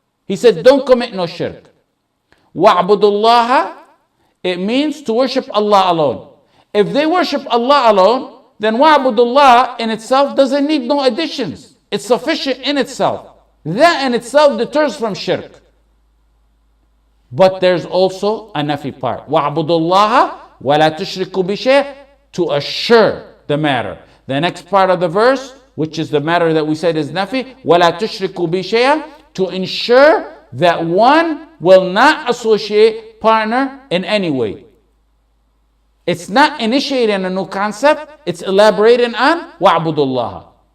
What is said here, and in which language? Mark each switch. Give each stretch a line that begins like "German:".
English: He said, don't commit no shirk.
Arabic: وَاعْبُدُوا اللَّهَ,
English: it means to worship Allah alone. If they worship Allah alone, then
Arabic: وَاعْبُدُوا اللَّهَ
English: in itself doesn't need no additions. It's sufficient in itself. That in itself deters from shirk. But there's also a nafi part.
Arabic: وَاعْبُدُوا اللَّهَ وَلَا تُشْرِكُوا بِشَيْءٍ,
English: to assure the matter. The next part of the verse, which is the matter that we said is nafi,
Arabic: وَلَا تُشْرِكُوا بِشَيْءٍ,
English: to ensure that one will not associate partner in any way. It's not initiating a new concept, it's elaborating on
Arabic: وَاعْبُدُوا اللَّهَ.